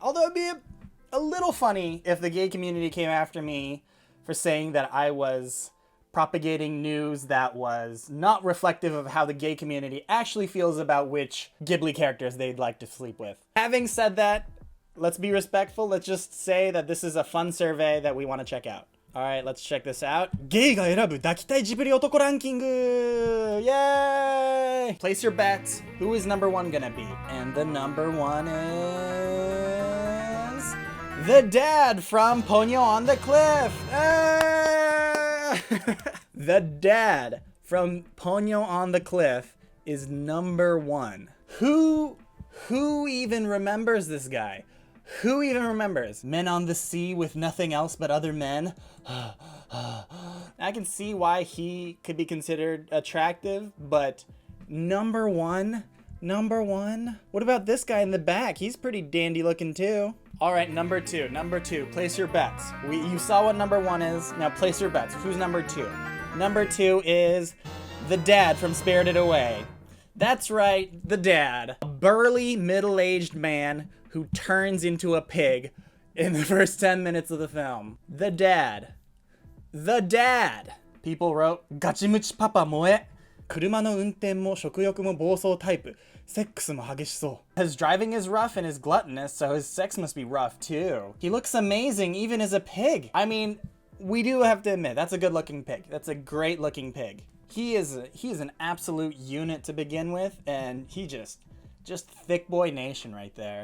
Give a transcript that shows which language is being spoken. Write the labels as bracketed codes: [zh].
[en] Although it'd be a little funny if the gay community came after me for saying that I was propagating news that was not reflective of how the gay community actually feels about which Ghibli characters they'd like to sleep with. Having said that, let's be respectful. Let's just say that this is a fun survey that we want to check out. Alright, let's check this out. [ja] ゲイが選ぶ抱きたいジブリ男ランキング! [en] Yay! Place your bets. Who is number one gonna be? And the number one is the dad from Ponyo on the Cliff! The dad from Ponyo on the Cliff is number one. Who even remembers this guy? Who even remembers? Men on the sea with nothing else but other men. I can see why he could be considered attractive, but number one? What about this guy in the back? He's pretty dandy looking too. All right, number two, place your bets. You saw what number one is, now place your bets. Who's number two? Number two is the dad from Spirited Away. That's right, the dad. A burly, middle-aged man who turns into a pig in the first 10 minutes of the film. The dad. The dad. People wrote, [ja] ガチムチパパ萌え。車の運転も食欲も暴走タイプ。セックスも激しそう。 [en] His driving is rough and is gluttonous, so his sex must be rough too. He looks amazing even as a pig. I mean, we do have to admit, that's a good looking pig. That's a great looking pig. He is an absolute unit to begin with, and he just thick boy nation right there.